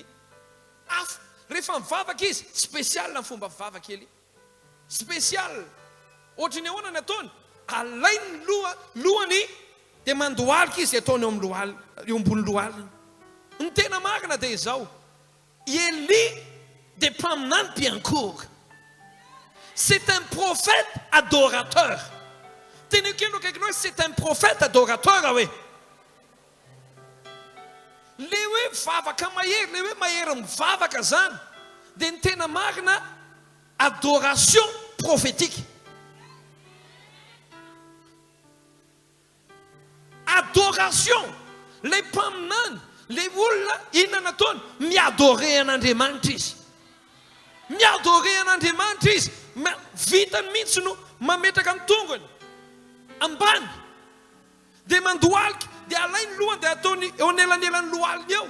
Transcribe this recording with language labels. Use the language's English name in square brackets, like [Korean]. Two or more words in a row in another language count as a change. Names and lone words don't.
[Malagasy] Hafa, rehefa mivavaka izy, spesial ny fomba mivavaka Elia. Spesial. Ohatry ny ahoana ny ataony? Alainy lohany dia mandohalika izy ataony eo ambony lohaliny. Ny tena marina dia izao. Elia dia mpaminany mpiankohoka. [French] C'est un prophète adorateur. Tenez-vous compte que c'est un prophète adorateur, oui. [Malagasy] Le hoe vavaka mahery, le hoe mahery mivavaka zany dia ny tena marina [French] adoration prophétique. [Malagasy] Adoration, le mpaminany, le olona inona nataony? Miadore an'Andriamanitra izy. Miadore an'Andriamanitra izy. Vitany mihitsy no mametraka ny tongony ambany dia mandohalika, dia alainy lohany dia ataony eo anelanelan'ny lohaliny eo.